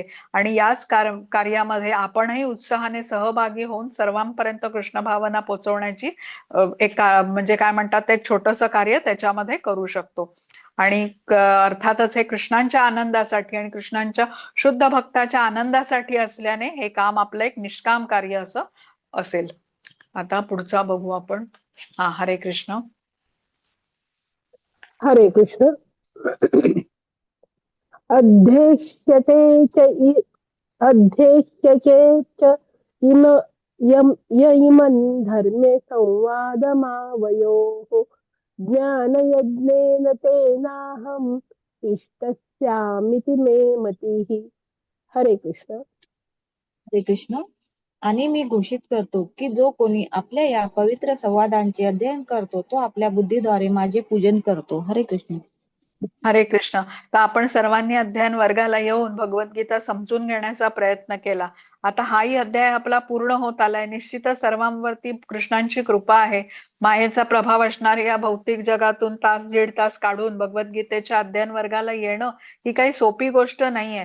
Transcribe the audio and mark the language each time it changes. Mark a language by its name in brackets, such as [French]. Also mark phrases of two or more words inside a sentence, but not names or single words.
[Marathi] आणि याच कार्यामध्ये आपणही उत्साहाने सहभागी होऊन सर्वांपर्यंत कृष्ण भावना पोहोचवण्याची एक म्हणजे काय म्हणतात, एक छोटस कार्य त्याच्यामध्ये करू शकतो. आणि अर्थातच हे कृष्णांच्या आनंदासाठी आणि कृष्णांच्या शुद्ध भक्ताच्या आनंदासाठी असल्याने हे काम आपलं एक निष्काम कार्य असं असेल. आता पुढचा बघू आपण. हा, हरे कृष्ण. हरे कृष्ण. [Sanskrit] अध्येष्यते च इम इमं धर्मे संवादमावयोः ज्ञानयज्ञेन तेनाहम् इष्टस्यामिति मे मतिः. [Marathi] हरे कृष्ण. हरे कृष्ण. आणि मी घोषित करतो की जो कोणी आपल्या या पवित्र संवादांचे अध्ययन करतो तो आपल्या बुद्धीद्वारे माझे पूजन करतो. हरे कृष्ण. हरे कृष्ण. तर आपण सर्वांनी अध्ययन वर्गाला येऊन भगवद्गीता समजून घेण्याचा प्रयत्न केला. आता हाही अध्याय आपला पूर्ण होत आलाय. निश्चितच सर्वांवरती कृष्णांची कृपा आहे. मायेचा प्रभाव असणाऱ्या या भौतिक जगातून तास दीड तास काढून भगवद्गीतेच्या अध्ययन वर्गाला येणं ही काही सोपी गोष्ट नाहीये.